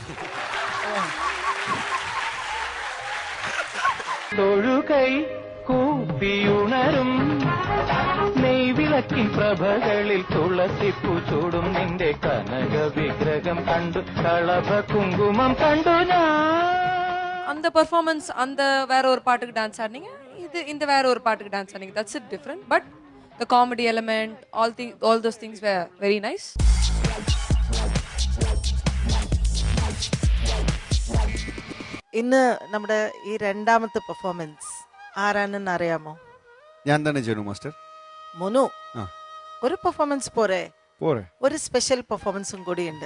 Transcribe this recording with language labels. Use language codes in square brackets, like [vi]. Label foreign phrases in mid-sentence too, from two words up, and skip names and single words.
[ml] തൊഴുകൈ കൂപ്പിയുണരും നെയ്വിളക്കിൻ പ്രഭകളിൽ തുളസിപ്പൂ ചൂടും നിന്റെ കനക വിഗ്രഹം കണ്ടു കളഭ കുങ്കുമം കണ്ടു ഞാൻ. [ta] அந்த பெர்ஃபார்மன்ஸ் அந்த வேற ஒரு பாட்டுக்கு டான்ஸ் ஆடினீங்க, இது இந்த வேற ஒரு பாட்டுக்கு டான்ஸ் ஆடினீங்க. [en] that's it different, but the comedy element, all those things were very nice. [ml] ഇന്ന് നമ്മുടെ ഈ രണ്ടാമത്തെ പെർഫോമൻസ് ആരാണെന്ന് അറിയാമോ? ഞാൻ തന്നെ ചെയ്യണു മാസ്റ്റർ. മുനു, ആ. ഒരു പെർഫോമൻസ് പോരെ? പോരെ. ഒരു സ്പെഷ്യൽ പെർഫോമൻസും കൂടി ഉണ്ട്.